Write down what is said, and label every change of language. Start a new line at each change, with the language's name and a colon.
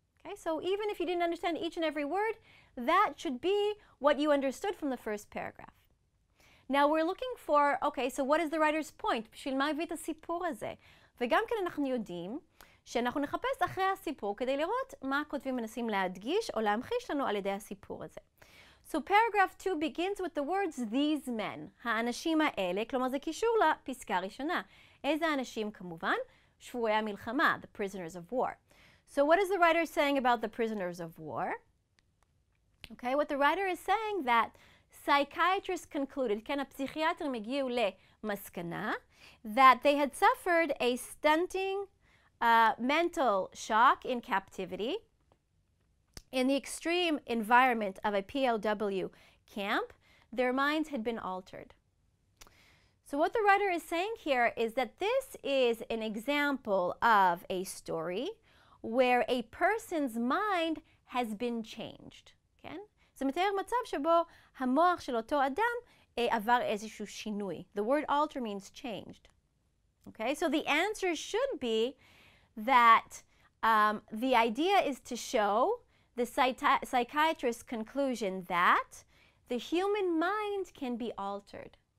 English: Okay, so even if you didn't understand each and every word, that should be what you understood from the first paragraph. Now we're looking for, okay, so what is the writer's point?
Hebrew: בשביל מה הביא את הסיפור הזה? וגם כן אנחנו יודעים שאנחנו נחפש אחרי הסיפור כדי לראות מה הכותבים מנסים להדגיש או להמחיש לנו על ידי הסיפור הזה.
English: So paragraph 2 begins with the words these men,
Hebrew: האנשים האלה, כלומר זה קישור לפסקה הראשונה. איזה אנשים כמובן? שבויי המלחמה,
English: the prisoners of war. So what is the writer saying about the prisoners of war? Okay, what the writer is saying that psychiatrists concluded,
Hebrew: כן, הפסיכיאטרים הגיעו למסקנה,
English: that they had suffered a stunting mental shock in captivity in the extreme environment of a POW camp. Their minds had been altered. So what the writer is saying here is that this is an example of a story where a person's mind has been changed.
Hebrew: כן? זה מתאר מצב שבו המוח של אותו אדם עבר איזשהו שינוי.
English: The word alter means changed. Okay, so the answer should be that the idea is to show the psychiatrist's conclusion that the human mind can be altered.